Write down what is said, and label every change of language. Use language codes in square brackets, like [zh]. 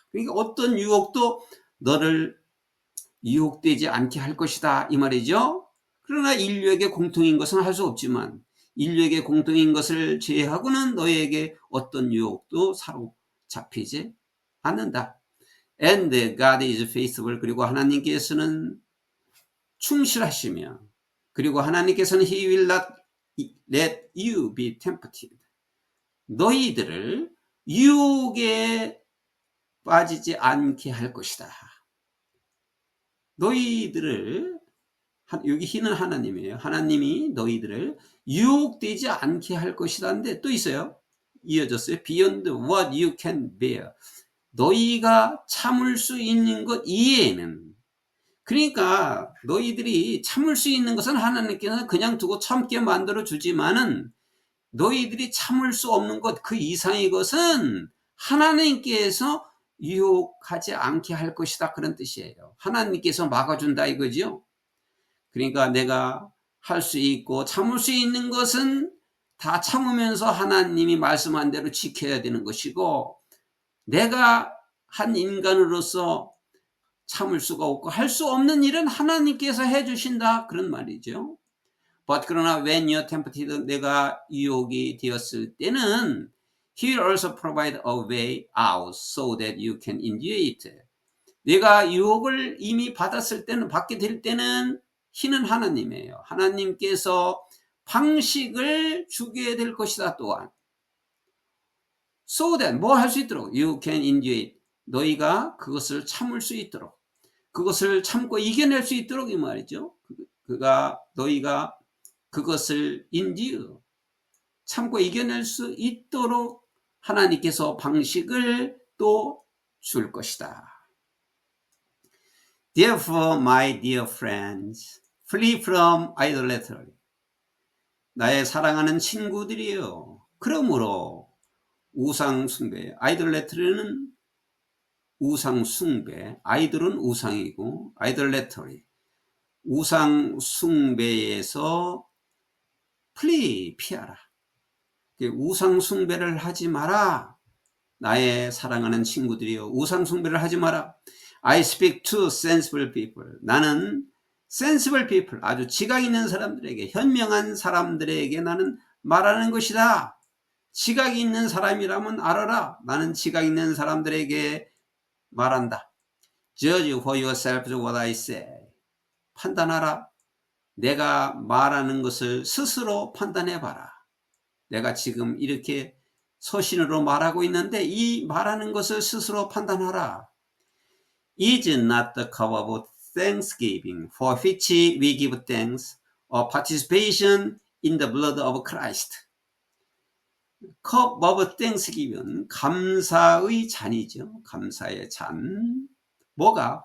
[ko] 그러니까 어떤 유혹도 너를 유혹되지 않게 할 것이다 이 말이죠. 그러나 인류에게 공통인 것은 할 수 없지만 인류에게 공통인 것을 제외하고는 너희에게 어떤 유혹도 사로잡히지 않는다. [en] And God is faithful. [ko] 그리고 하나님께서는 충실하시며, 그리고 하나님께서는 [en] He will not let you be tempted. [ko] 너희들을 유혹에 빠지지 않게 할 것이다. 너희들을, 여기 He는 하나님이에요. 하나님이 너희들을 유혹되지 않게 할 것이라는데 또 있어요. 이어졌어요. [en] Beyond what you can bear. [ko] 너희가 참을 수 있는 것 이외에는, 그러니까 너희들이 참을 수 있는 것은 하나님께서 그냥 두고 참게 만들어 주지만은 너희들이 참을 수 없는 것, 그 이상의 것은 하나님께서 유혹하지 않게 할 것이다, 그런 뜻이에요. 하나님께서 막아준다 이거죠. 그러니까 내가 할 수 있고 참을 수 있는 것은 다 참으면서 하나님이 말씀한 대로 지켜야 되는 것이고, 내가 한 인간으로서 참을 수가 없고 할 수 없는 일은 하나님께서 해주신다, 그런 말이죠. [en] But [ko] 그러나 [en] when you're tempted, [ko] 내가 유혹이 되었을 때는 [en] He will also provide a way out so that you can endure it. [ko] 내가 유혹을 이미 받았을 때는, 받게 될 때는 He는 하나님이에요. 하나님께서 방식을 주게 될 것이다. 또한 [en] so that [ko] 뭐 할 수 있도록 [en] you can endure it. [ko] 너희가 그것을 참을 수 있도록, 그것을 참고 이겨낼 수 있도록 이 말이죠. 너희가 그것을 endure, 참고 이겨낼 수 있도록 하나님께서 방식을 또 줄 것이다. [en] Therefore, my dear friends, flee from idolatry. [ko] 나의 사랑하는 친구들이요, 그러므로 우상숭배, idolatry는 우상숭배, 아이들은 우상이고 idolatry, 우상숭배에서 flee, 피하라. 우상숭배를 하지 마라. 나의 사랑하는 친구들이요, 우상숭배를 하지 마라. [en] I speak to sensible people. [ko] 나는 [en] sensible people, [ko] 아주 지각 있는 사람들에게, 현명한 사람들에게 나는 말하는 것이다. 지각이 있는 사람이라면 알아라. 나는 지각 있는 사람들에게 말한다. [en] Judge for yourself what I say. [ko] 판단하라. 내가 말하는 것을 스스로 판단해봐라. 내가 지금 이렇게 서신으로 말하고 있는데 이 말하는 것을 스스로 판단하라. [en] Is not the cup of thanksgiving for which we give thanks or participation in the blood of Christ. cup of thanksgiving, [ko] 감사의 잔이죠. 감사의 잔. 뭐가?